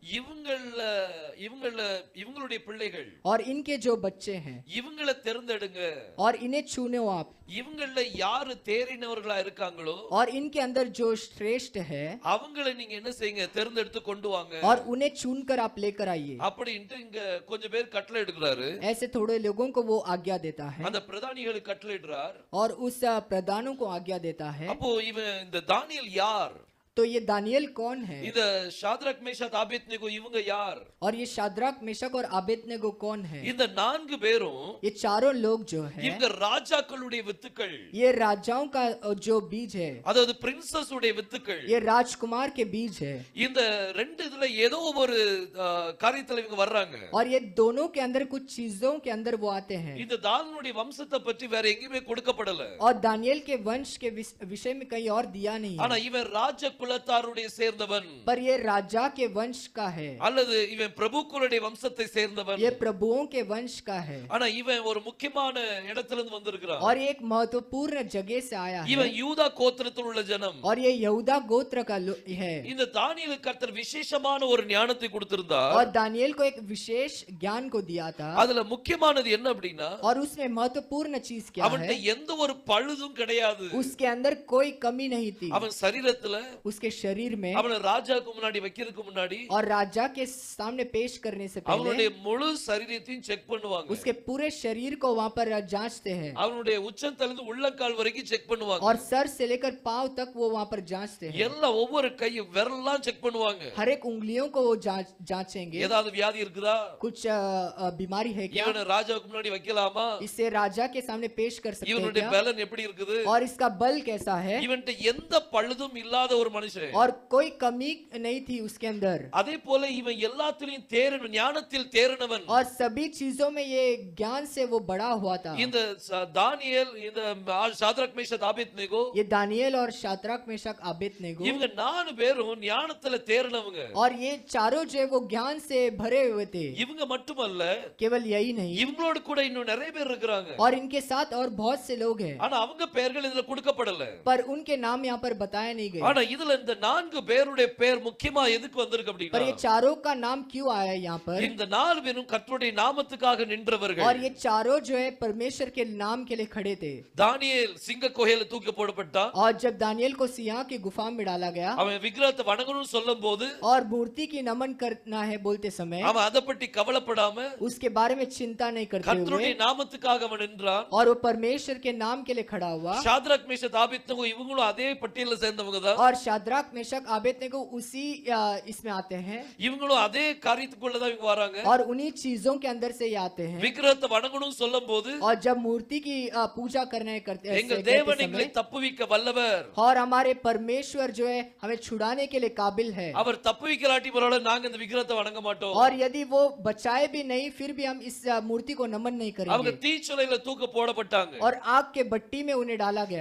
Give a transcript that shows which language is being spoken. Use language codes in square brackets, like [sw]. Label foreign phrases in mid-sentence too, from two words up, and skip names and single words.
[ta] இவங்களுடைய பிள்ளைகள், [hi] और इनके जो बच्चे हैं, [ta] இவங்களை தேர்ந்தெடுங்க. [hi] और इन्हें चुनो आप, [ta] இவங்கள யாரு தேறினவர்களா இருக்காங்களோ [hi] और इनके अंदर जो श्रेष्ठ है, [ta] அவங்களை நீங்க என்ன செய்யுங்க, தேர்ந்தெடுத்து கொண்டு வாங்க. [hi] और उन्हें चुनकर आप लेकर आइए। [ta] அப்படின்ட்டு இங்க கொஞ்சம் பேர் கட்டளை எடுக்கிறாரு. [hi] ऐसे थोड़े लोगों को वो आज्ञा देता है, [ta] அந்த பிரதானிகளுக்கு கட்டளை இடுறார். [hi] और उस प्रधानों को आज्ञा देता है। [ta] அப்போ இவன் இந்த தானியேல் யார், [hi] तो ये दानियल कौन है, [ta] இந்த ஷாத்ரக் மேஷாக் ஆபேத்நேகோ இவங்க யார், [hi] और ये शाद्राक मेशक और आबेदनेगो कौन है। [ta] இந்த 4 பேரும் [hi] ये चारों लोग जो है, [ta] இவங்க ராஜாக்களுடைய வித்துக்கள், [hi] ये राजाओं का जो बीज है, [ta] அதாவது பிரின்சஸ் உடைய வித்துக்கள். [hi] ये राजकुमार के बीज है। [ta] இந்த 2 இதுல ஏதோ ஒரு காரியத்துல இவங்க வர்றாங்க. [hi] और ये दोनों के अंदर कुछ चीजों के अंदर वो आते हैं। [ta] இந்த தானியேலுடைய வம்சத்தை பற்றி வேற எங்கேயுமே கொடுக்கப்படல. [hi] और दानियल के वंश के विषय में कहीं और दिया नहीं [ta] ஆனா [hi] है, [ta] இவன் ராஜ குலத்தாருடைய சேர்ந்தவன், [hi] पर ये राजा के वंश का है, [ta] அல்லது இவன் பிரபுக்களுடைய வம்சத்தை சேர்ந்தவன். [hi] ये प्रभुओं के वंश का है। [ta] ஆனா இவன் ஒரு முக்கியமான இடத்துல இருந்து வந்திருக்கிறான். [hi] और एक महत्वपूर्ण जगह से आया है, [ta] இவன் யூதா கோத்திரத்தில் உள்ள ஜனம். [hi] और ये यहूदा गोत्र का है। [ta] இந்த தானியேலுக்கு கர்த்தர் விசேஷமான ஒரு ஞானத்தை கொடுத்திருந்தார். [hi] और दानियल को एक विशेष ज्ञान को दिया था, [ta] அதுல முக்கியமானது என்ன அப்படின்னா, [hi] और उसमें महत्वपूर्ण चीज क्या [ta] அவன்கிட்ட [hi] है, [ta] எந்த ஒரு பழுதும் கிடையாது. [hi] उसके अंदर कोई कमी नहीं थी। [ta] அவன் சரீரத்துல, [hi] उसके शरीर में, [ta] அவனை ராஜாக்கு முன்னாடி வைக்கிறதுக்கு முன்னாடி [hi] और राजा के सामने पेश करने से [ta] அவனுடைய [hi] पहले [ta] முழு சரீரத்தையும் செக் பண்ணுவாங்க. [hi] उसके पूरे शरीर को वहां पर जांचते हैं, [ta] அவனுடைய உச்சந்தலிருந்து உள்ளங்கால் வரைக்கும் செக் பண்ணுவாங்க. [hi] और सर से लेकर पांव तक वो वहां पर जांचते हैं। [ta] எல்லா ஒவ்வொரு கை விரல்லாம் செக் பண்ணுவாங்க. [hi] हर एक उंगलियों को वो जांचेंगे, [ta] ஏதாவது வியாதி இருக்குதா, [hi] कुछ बीमारी है क्या, [ta] இவனை ராஜாவுக்கு முன்னாடி வைக்கலாமா, [hi] इसे राजा के सामने पेश कर सकते हैं [ta] இவனுடைய [hi] क्या, [ta] பலன் எப்படி இருக்குது, [hi] और इसका बल कैसा है, [ta] இவன்ட்ட எந்த பழுதும் இல்லாத ஒரு மனுஷன். [hi] और कोई कमी नहीं थी उसके अंदर। [ta] அதே போல இவன் எல்லாத்திலையும் தேறினவன், ஞானத்தில் தேறினவன். [hi] और सभी चीजों में ये ज्ञान से वो बड़ा हुआ था। [ta] இந்த தானியேல், இந்த ஷாத்ரக் மேஷாக் ஆபேத்நேகோ, [hi] ये दानियल और शाद्राक मेशक आबेदनेगो, [ta] இவங்க 4 பேரும் ஞானத்துல தேறினவங்க. [hi] और ये चारों जो है वो ज्ञान से भरे हुए थे। [ta] இவங்க மட்டுமல்ல, [hi] केवल यही नहीं, [ta] இவங்களோட கூட இன்னும் நிறைய பேர் இருக்காங்க. [hi] और इनके साथ और बहुत से लोग हैं, [ta] ஆனா அவங்க பெயர்கள் இதுல கொடுக்கப்படல. [hi] पर उनके नाम यहाँ पर बताया नहीं गए। [ta] ஆனா இதுல இதுல இந்த 4 பேருடைய பேர் முக்கியமா எதுக்கு வந்திருக்கு [hi] पर ये [ta] அப்படின்னா [hi] चारों का नाम क्यों आया यहाँ पर? [ta] இந்த 4 பேரும் கர்த்தருடைய நாமத்துக்காக நின்றவர்கள். [hi] और ये चारों जो है परमेश्वर के नाम के लिए खड़े थे. [ta] தானியேல் சிங்க குகையில தூக்கி போடப்பட்டான். [hi] और जब दानियल को सिंह की गुफा में डाला गया [ta] அவன் விக்கிரகத்தை வணங்கணும்னு சொல்லும்போது [hi] और मूर्ति की नमन करना है बोलते समय [ta] அவன் அதை பற்றி கவலைப்படாம [hi] उसके बारे में चिंता नहीं करते हुए [ta] கர்த்தருடைய நாமத்துக்காக அவன் நின்றான். [hi] और वो परमेश्वर के नाम के लिए खड़ा हुआ. [ta] ஷாத்ராக் மேஷக் ஆபேத்நேகோ இவங்களும் அதே பட்டியல்ல சேர்ந்தவங்க தான். [hi] और शाद्राक मेशक आबेदनेगो उसी इसमें आते हैं [ta] இவங்களும் அதே காரியத்துக்குள்ள தான் இவங்க வராங்க. [hi] और उन्हीं चीजों के अंदर से ही आते हैं. [ta] விக்கிரகத்தை வணங்கணும்னு சொல்லும்போது [hi] और जब मूर्ति की पूजा करने करते [ta] எங்கள் [hi] हैं [ta] தேவன் எங்களை தப்புவிக்க வல்லவர். [hi] और हमारे परमेश्वर जो है हमें छुड़ाने के लिए काबिल है. [ta] அவர் தப்புவிக்கலாட்டி பரவாயில்லை, நாங்க இந்த விக்கிரகத்தை வணங்க மாட்டோம். [hi] और यदि वो बचाए भी नहीं फिर भी हम इस मूर्ति को नमन नहीं [ta] அவங்க [hi] करेंगे. [ta] தீச்சலையில தூக்க போடப்பட்டாங்க. [hi] और आग के भट्टी में उन्हें डाला गया.